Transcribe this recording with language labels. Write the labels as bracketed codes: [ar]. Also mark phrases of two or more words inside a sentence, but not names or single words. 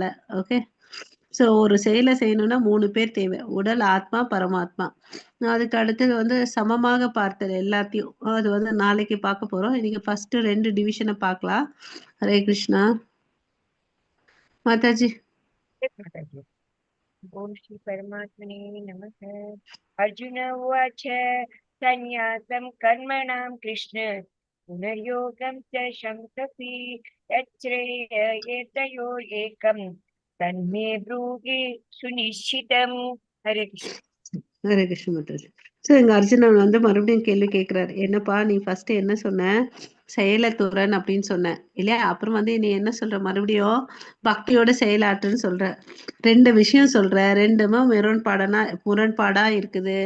[en] okay, so [ta] ஒரு செயலை செய்யணும்னா 3 பேர் தேவை, உடல், ஆத்மா, பரமாத்மா. அதுக்கு அடுத்தது வந்து சமமாக பார்த்தல் எல்லாத்தையும், அது வந்து நாளைக்கு பார்க்க போறோம். இன்னைக்கு ஃபர்ஸ்ட் 2 டிவிஷனை பார்க்கலாம். ஹரே கிருஷ்ணா. மாதாஜி. [sa] माताजी। ओम श्री परमात्मने नमः। अर्जुन उवाच सन्न्यासं कर्मणां कृष्ण पुनर्योगं च शंससि यच्छ्रेययेतयोरेकं तन्मे ब्रूहि सुनिश्चितम्। हरे कृष्ण। [ta] ஹரே கிருஷ்ண மாதாஜி. ஸோ எங்க அர்ஜுனன் வந்து மறுபடியும் கேள்வி கேட்கிறாரு. என்னப்பா நீ ஃபர்ஸ்ட் என்ன சொன்ன? செயலத்துறன் அப்படின்னு சொன்ன இல்லையா? அப்புறம் வந்து நீ என்ன சொல்ற? மறுபடியும் பக்தியோட செயலாற்றுன்னு சொல்ற. 2 விஷயம் சொல்ற. 2மே முரண்பாடா இருக்குது.